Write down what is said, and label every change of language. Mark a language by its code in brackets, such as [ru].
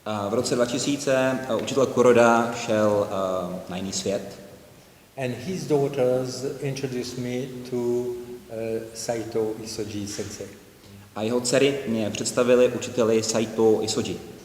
[cs] V roce 2000 učitel Kuroda šel na jiný svět. [en] And his daughters introduced me to Saito Isoji sensei. [cs] A jeho dcery mě představili učiteli Saito Isoji.